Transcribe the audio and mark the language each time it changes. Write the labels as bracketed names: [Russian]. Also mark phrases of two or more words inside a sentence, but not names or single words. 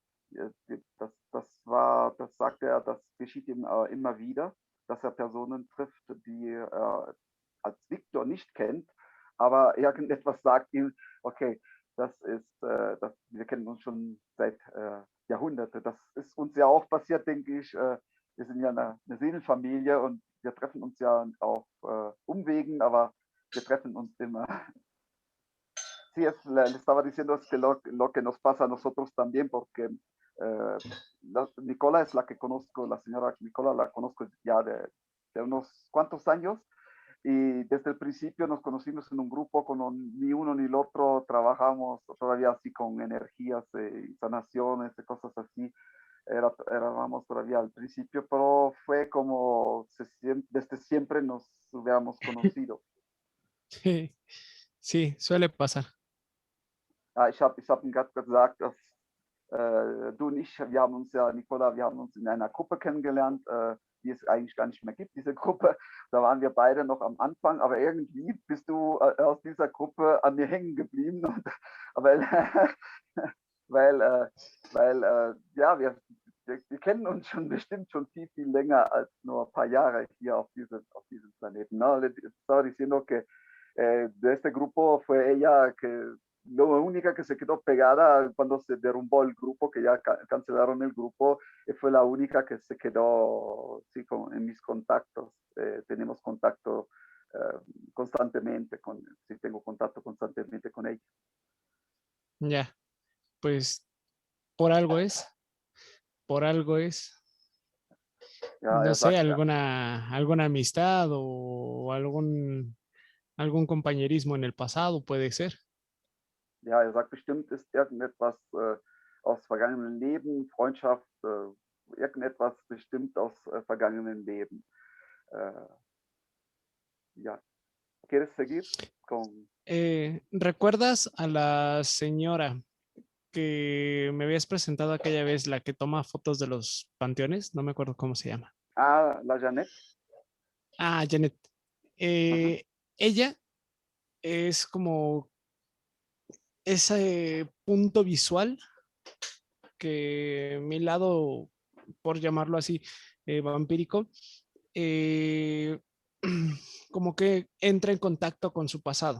[German] Das sagt er, das geschieht ihm immer wieder, dass er Personen trifft, die er als Viktor nicht kennt, aber irgendetwas sagt ihm, okay, wir kennen uns schon seit Jahrhunderten. Das ist uns ja auch passiert, denke ich. Wir sind ja eine Seelenfamilie und wir treffen uns ja auf Umwegen, aber wir treffen uns immer. [Spanish] Sí, le estaba diciendo es que lo que nos pasa a nosotros también, porque Nicola es la que conozco, la señora Nicola la conozco ya de unos cuantos años. Y desde el principio nos conocimos en un grupo, ni uno ni el otro trabajamos todavía así con energías y sanaciones y cosas así. Éramos todavía al principio, pero fue como desde siempre nos hubiéramos conocido. Sí, sí, suele pasar. [German] Ich hab ihm gerade gesagt, dass du und ich, Nicola, wir haben uns in einer Gruppe kennengelernt, die es eigentlich gar nicht mehr gibt, diese Gruppe. Da waren wir beide noch am Anfang, aber irgendwie bist du aus dieser Gruppe an mir hängen geblieben. Und, ja, wir kennen uns schon bestimmt schon viel, viel länger als nur ein paar Jahre hier auf diesem Planeten. [Spanish] ¿No? Le estaba diciendo que de este grupo fue ella que la única que se quedó pegada cuando se derrumbó el grupo, que ya cancelaron el grupo, fue la única que se quedó sí, en mis contactos. Tenemos contacto constantemente, sí, tengo contacto constantemente con ella. Ya, pues por algo es. [German] Ja, [Spanish] no sé, [German] sagt, [Spanish] alguna amistad o algún compañerismo en el pasado puede ser. [German] Ja, sagt, bestimmt ist irgendetwas aus vergangenen Leben, Freundschaft, irgendetwas bestimmt aus vergangenen Leben. Ja. [Spanish] ¿Quieres seguir con...? ¿Recuerdas a la señora que me habías presentado aquella vez, la que toma fotos de los panteones? No me acuerdo cómo se llama. Ah, la Janet. Ah, Janet. Ella es como ese punto visual que mi lado, por llamarlo así, vampírico, eh, como que entra en contacto con su pasado.